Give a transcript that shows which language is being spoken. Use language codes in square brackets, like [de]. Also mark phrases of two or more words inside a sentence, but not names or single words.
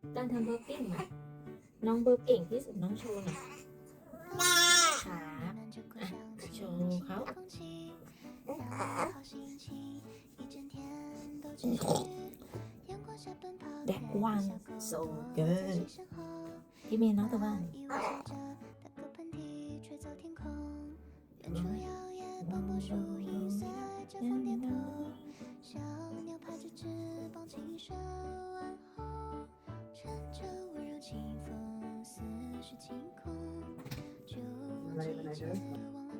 [th] การทำเบอร์กิ้งอ่ะน้องเบอร์เก่งที่สุดน้องโชว์หน่อยครับโชว์เขา [en] That one so good [th] พี่เมย์น้องตะวัน [zh] 小鸟拍着翅膀轻声问候，乘着温柔清风，似是晴空，就季节。